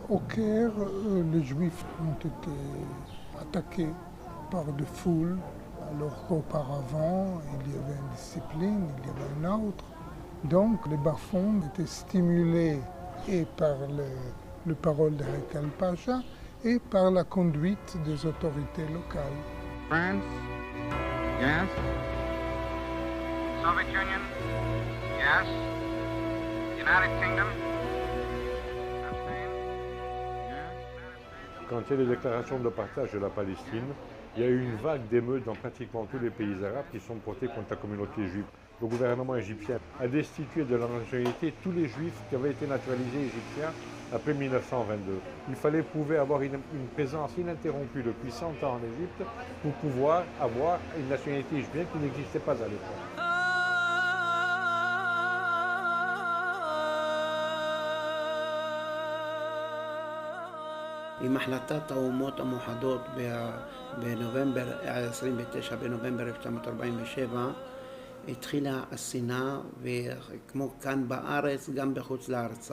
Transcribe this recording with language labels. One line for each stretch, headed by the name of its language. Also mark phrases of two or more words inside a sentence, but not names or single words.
French: Au Caire, les Juifs ont été attaqués par des foules, alors qu'auparavant, il y avait une discipline, il y avait une autre. Donc, les bas-fonds étaient stimulés et par les paroles de Haikal Pasha et par la conduite des autorités locales.
English: France, yes. Soviet Union, yes. United Kingdom,
French: Quand il y a les déclarations de partage de la Palestine, il y a eu une vague d'émeutes dans pratiquement tous les pays arabes qui sont portés contre la communauté juive. Le gouvernement égyptien a destitué de leur nationalité tous les juifs qui avaient été naturalisés égyptiens après 1922. Il fallait prouver avoir une présence ininterrompue depuis 100 ans en Égypte pour pouvoir avoir une nationalité égyptienne qui n'existait pas à l'époque.
Hebrew: עם החלטת האומות המאוחדות בנובמבר, 29 בנובמבר 1947, התחילה השנאה, וכמו כאן בארץ, גם בחוץ לארץ.